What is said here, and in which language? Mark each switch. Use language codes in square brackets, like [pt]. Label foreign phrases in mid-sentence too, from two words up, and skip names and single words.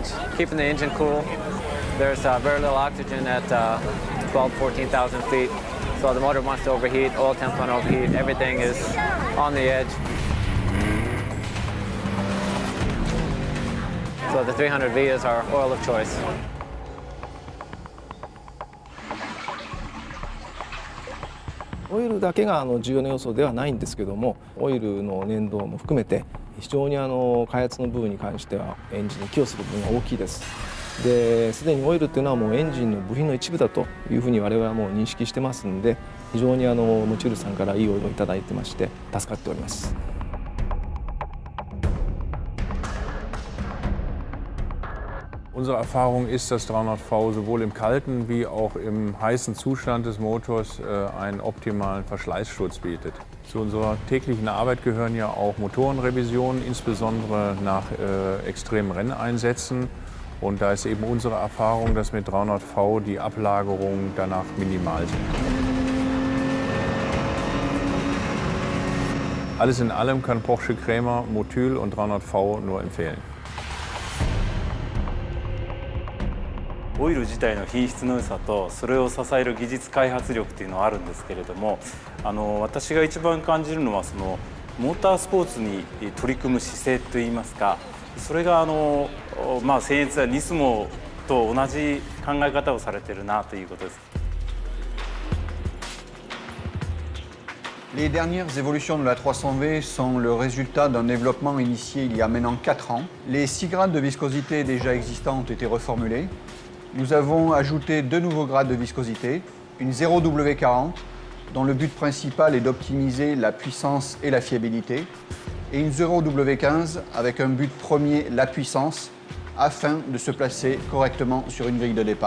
[en] Keeping the engine cool. There's very little oxygen at 14,000 feet. So the motor wants to overheat, oil temps want to overheat, everything is on the edge. So the 300V is our oil of choice. [ja] オイルだけが重要な要素ではないんですけども、オイルの粘度も含めて非常に開発の部分に関してはエンジンに寄与する部分が大きいです。で、すでにオイルっていうのはもうエンジンの部品の一部だというふうに我々はもう認識してますんで、非常にモチュールさんからいいオイルをいただいてまして助かっております。 [de] Unsere Erfahrung ist, dass 300V sowohl im kalten wie auch im heißen Zustand des Motors einen optimalen Verschleißschutz bietet. Zu unserer täglichen Arbeit gehören ja auch Motorenrevisionen, insbesondere nach extremen Renneinsätzen. Und da ist eben unsere Erfahrung, dass mit 300V die Ablagerungen danach minimal sind. Alles in allem kann Porsche Cremer Motul und 300V nur empfehlen. [ja] オイル自体の品質の良さとそれを支える技術開発力というのはあるんですけれども、私が一番感じるのはそのモータースポーツに取り組む姿勢といいますか、それが僭越やニスモと同じ考え方をされているなということです。 [fr] Les dernières évolutions de la 300V sont le résultat d'un développement initié il y a maintenant 4 ans. Les 6 grades de viscosité déjà existants ont été reformulés. Nous avons ajouté 2 nouveaux grades de viscosité, une 0W40, dont le but principal est d'optimiser la puissance et la fiabilité, et une 0W15 avec un but premier, la puissance, afin de se placer correctement sur une grille de départ.